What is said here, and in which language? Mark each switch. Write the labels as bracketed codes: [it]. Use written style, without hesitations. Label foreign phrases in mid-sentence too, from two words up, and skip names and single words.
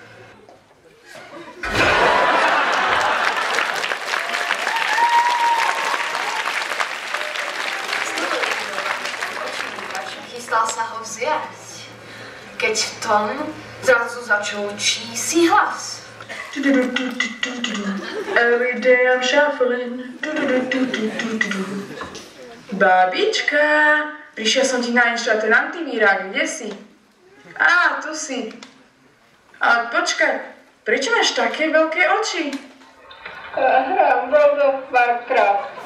[sk] Chystal sa ho vziať, keď v tom zrazu začul čísi hlas. [en] Every day I'm shuffling. [sk] Babička, prišiel som ti nainštalovať ten antivírák, kde si? Á, tu si. Ale počkaj, prečo máš také veľké oči? Hrám World of Warcraft.